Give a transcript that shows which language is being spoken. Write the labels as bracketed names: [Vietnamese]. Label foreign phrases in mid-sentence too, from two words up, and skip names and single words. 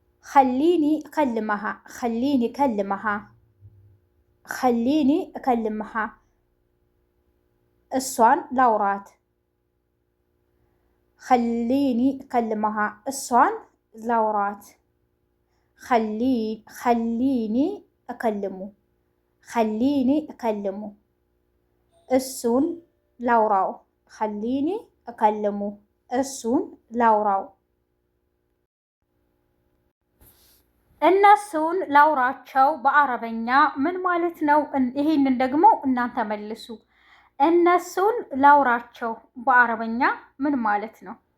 [Arabic] خليني أكلمها خليني أكلمها خليني أكلمها [Amharic] እሷን ላውራት [Arabic] خليني أكلمها [Amharic] እሷን ላውራት [Arabic] خليني أكلمه خليني أكلمه [Amharic] እሱን ላውራው [Arabic] خليني أكلمه [Amharic] እሱን ላውራው እነሱን ላውራቸው በአረበኛ ምን ማለት ነው? ይሄንን ደግሞ እናንተ መልሱ። እነሱን ላውራቸው በአረበኛ ምን ማለት ነው?